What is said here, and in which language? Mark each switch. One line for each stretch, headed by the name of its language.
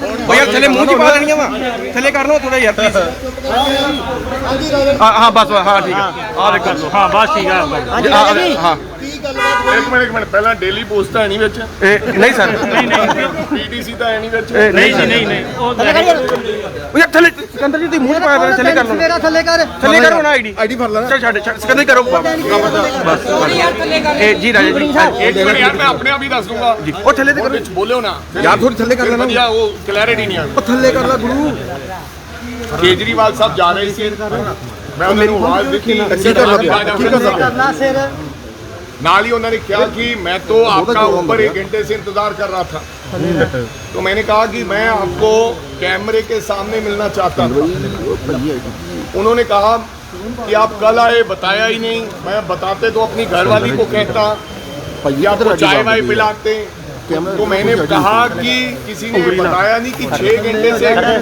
Punjabi: ਓ ਯਾਰ ਥੱਲੇ ਮੂੰਹ ਦੀ ਪਾ ਦੇਣੀਆਂ ਵਾ ਥੱਲੇ ਕਰ ਲਓ ਥੋੜਾ ਯਾਰ ਪਲੀਜ਼ ਹਾਂ ਬਸ ਹਾਂ ਠੀਕ ਹੈ ਆ ਦੇਖ ਕਰ ਲਓ ਹਾਂ ਬਸ ਠੀਕ ਆ ਹਾਂਜੀ ਰਾਜਾ ਜੀ ਹਾਂ एक मिनट पहला डेली पोस्ट ਤਾਂ ਹੈ ਨਹੀਂ ਵਿੱਚ ਨਹੀਂ ਸਰ ਪੀਡੀਸੀ ਤਾਂ ਹੈ ਨਹੀਂ ਵਿੱਚ ਨਹੀਂ ਜੀ ਨਹੀਂ ਉਹ ਥੱਲੇ ਕਰ ਯਾਰ ਓ ਯਾਰ ਥੱਲੇ ਸਿਕੰਦਰ ਜੀ ਤੁਸੀਂ ਮੂੰਹ 'ਚ ਪਾਇਆ ਦੇਣਾ ਥੱਲੇ ਕਰ ਲਓ ਮੇਰਾ ਥੱਲੇ ਕਰ ਥੱਲੇ ਕਰੋ ਨਾ ਆਈਡੀ ਫੜ ਲੈਣਾ ਛੱਡ ਸਿਕੰਦਰ ਕਰੋ ਬਸ ਇਹ ਜੀ ਰਾਜਾ ਜੀ
Hindi: एक मिनट यार मैं अपने आप ही दस दूंगा
Punjabi: ਉਹ ਥੱਲੇ ਤੇ ਕਰੋ ਵਿੱਚ ਬੋਲਿਓ ਨਾ ਯਾਰ ਥੋੜੀ ਥੱਲੇ ਕਰ ਲੈਣਾ ਵਧੀਆ ਉਹ ਕਲੈਰਿਟੀ ਨਹੀਂ ਆ ਉਹ ਥੱਲੇ ਕਰ ਲੈ ਗੁਰੂ ਕੇਜਰੀਵਾਲ ਸਾਹਿਬ ਜਾ ਰਹੇ ਸੀ ਮੈਂ ਉਹਨਾਂ ਨੂੰ ਆਵਾਜ਼ ਦਿੱਤੀ ਕਰਨਾ ਸਿਰ ਨਾਲ ਹੀ
Hindi: उन्होंने कहा कि मैं तो आपका ऊपर 1 घंटे से इंतजार कर रहा था तो मैंने कहा कि मैं आपको कैमरे के सामने मिलना चाहता था उन्होंने कहा कि आप कल आए बताया ही नहीं मैं बताते तो अपनी घरवाली को कहता या आपको चाय वाय पिलाते तो मैंने कहा कि किसी ने बताया नहीं कि 6 घंटे से